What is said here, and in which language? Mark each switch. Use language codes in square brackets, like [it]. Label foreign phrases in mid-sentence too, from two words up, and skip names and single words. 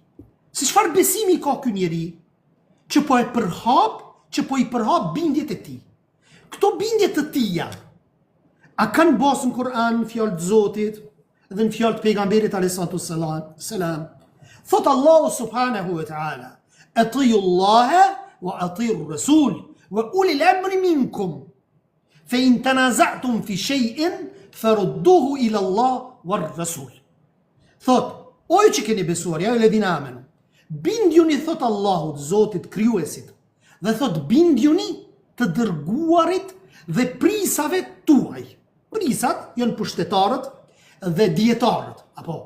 [sq] Se çfarë besimi ka ky njeri që po i përhap bindjet e tij. Këto bindje të tija a kanë basë në Kur'an, në fjallë të Zotit dhe në fjallë të pejgamberit [ar] عليه السلام. Thot الله سبحانه وتعالى أطيعوا الله وأطيعوا الرسول وأولي الأمر منكم. فإن تنازعتم في شيء فردوه إلى الله والرسول." [sq] Thot, o ju që keni besuar, [ar] يا الذين آمنوا, [sq] bindjuni, thot Allahut, Zotit krijuesit, dhe thot bindjuni të dërguarit dhe prisave tuaj. Prisat janë pushtetarët dhe dietarët, apo.